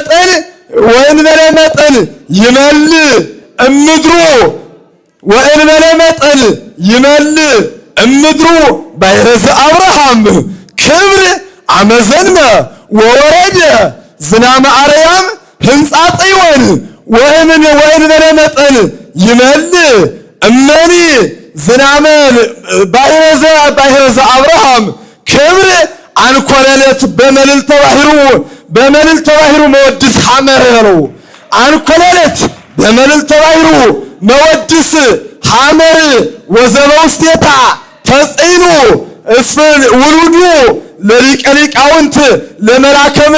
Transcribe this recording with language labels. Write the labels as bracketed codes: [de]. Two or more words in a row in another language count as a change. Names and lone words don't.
[gez] መጠን ይመል እምድሩ ወእንበለ መጠን ይመል እምድሩ ባሕረ ዘአብርሃም ክብር አመዘንመ ወወረደ ዝናመ አርያም ህንፃ ጽዮን ወእንበለ መጠን ይመል እመኒ ዝናመ ባሕረ ዘአብርሃም ክብር አንኮለለት በመልዕልተ ባሕሩ መወድስ ሐመረ ነው። አንኮለለት በመልዕልተ ባሕሩ መወድስ ሐመር ወዘበውስቴታ ተጽዕኑ እስፍን ውሉዱ ለሊቀ ሊቃውንት ለመላከ